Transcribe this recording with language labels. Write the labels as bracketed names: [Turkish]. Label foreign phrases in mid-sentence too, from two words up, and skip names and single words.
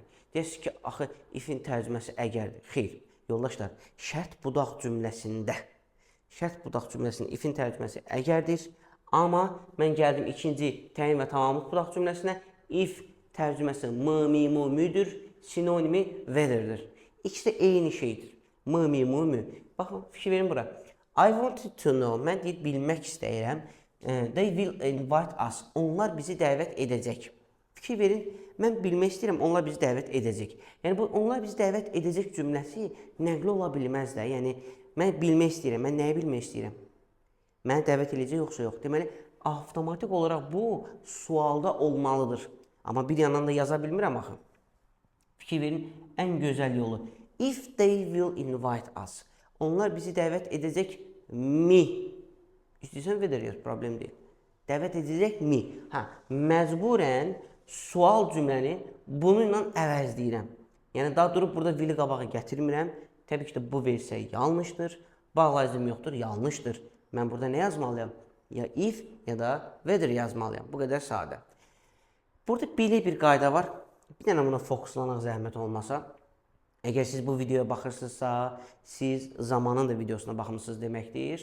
[Azerbaijani] Deyəsiniz ki, axı, ifin tərcüməsi əgərdir. Xeyr, yoldaşlar, şərt budaq cümləsində, ifin tərcüməsi əgərdir. Amma mən gəldim ikinci təyin və tamamlıq budaq cümləsinə, if tərcüməsi m-mi-mu-müdür, sinonimi whether'dir. İkisi də eyni şeydir. M-mi-mu-mü. Baxın, fikir verin bura. [English] I wanted to know, [Azerbaijani] mən deyir, bilmək istəyirəm. [English] They will invite us. [Azerbaijani] Onlar bizi dəvət edəcək. Fikir verin, mən bilmək istəyirəm, onlar bizi dəvət edəcək. Yəni, bu, onlar bizi dəvət edəcək cümləsi nəqli ola bilməz də. Yəni, mən bilmək istəyirəm, mən nəyi bilmək istəyirəm? Mənə dəvət edəcək, yoxsa yox. Deməli, avtomatik olaraq bu sualda olmalıdır. Amma bir yandan da yaza bilmirəm axı. Fikir verin, ən gözəl yolu. [English] If they will invite us. [Azerbaijani] Onlar bizi dəvət edəcək mi? İstəyirsən whether yaz, problem deyil. Dəvət edəcək mi? Məcburən sual cümləni bununla əvəzləyirəm. Yəni, daha durub burada will-i qabağa gətirmirəm. Təbii ki, bu versiya yanlışdır. Bağlayıcım yoxdur, yanlışdır. Mən burada nə yazmalıyam? Ya if, ya da whether yazmalıyam. Bu qədər sadə. Burada belə bir qayda var. Bir dənə buna fokuslanaq zəhmət olmasa. Əgər siz bu videoya baxırsınızsa, siz zamanın da videosuna baxmışsınız deməkdir.